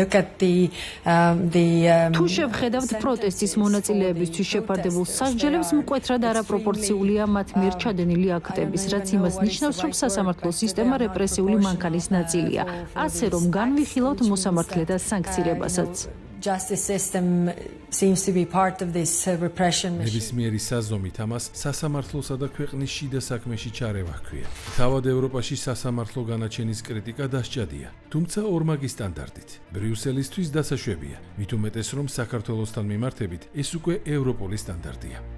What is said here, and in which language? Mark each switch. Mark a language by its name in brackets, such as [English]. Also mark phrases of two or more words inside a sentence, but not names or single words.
[Georgian] თუ შევხედავთ პროტესტის მონაწილეებისთვის შეფარდებულ სასჯელებს, მკვეთრად არაპროპორციულია მათ მიერ ჩადენილი აქტების, რაც იმას ნიშნავს, რომ სასამართლო სისტემა რეპრესიული მანქანის ნაწილია, ასე რომ განვიხილავთ მოსამართლეთა სანქცირებასაც. [English] Justice system seems to be part of this repression machine. [Georgian] ნებისმიერი საზომით ამას სასამართლოსა და ქვეყნის შიდა საქმეში ჩარევა ჰქვია. თავად ევროპაში სასამართლო განაჩენის კრიტიკა დასჭადია, თუმცა ორმაგი სტანდარტით. ბრიუსელისთვის დასაშვებია, მით უმეტეს რომ საქართველოსთან მიმართებით ეს უკვე ევროპული სტანდარტია.